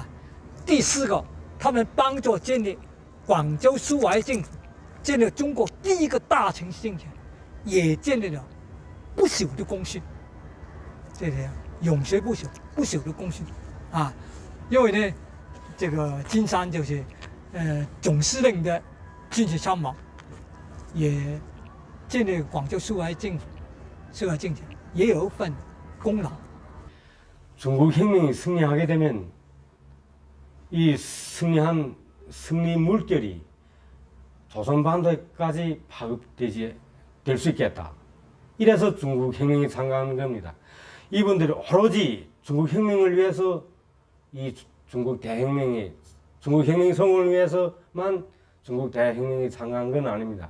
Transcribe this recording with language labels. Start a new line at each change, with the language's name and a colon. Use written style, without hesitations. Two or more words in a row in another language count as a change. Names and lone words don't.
Chinese: 第四个，他们帮助建立广州苏维政府，建立中国第一个大城市政权，也建立了不朽的功勋，这是永垂不朽的功勋啊！因为呢，这个金山就是总司令的军事参谋，也建立广州苏维埃政权，也有一份功劳。
Korean: 중국 혁명이 승리하게 되면 이 승리한 승리 물결이 조선 반도까지 파급될 수 있겠다. 이래서 중국 혁명에 참가하는 겁니다. 이분들이 오로지 중국 혁명을 위해서 이 중국 혁명의 성공을 위해서만 중국 대혁명에 참가한 건 아닙니다.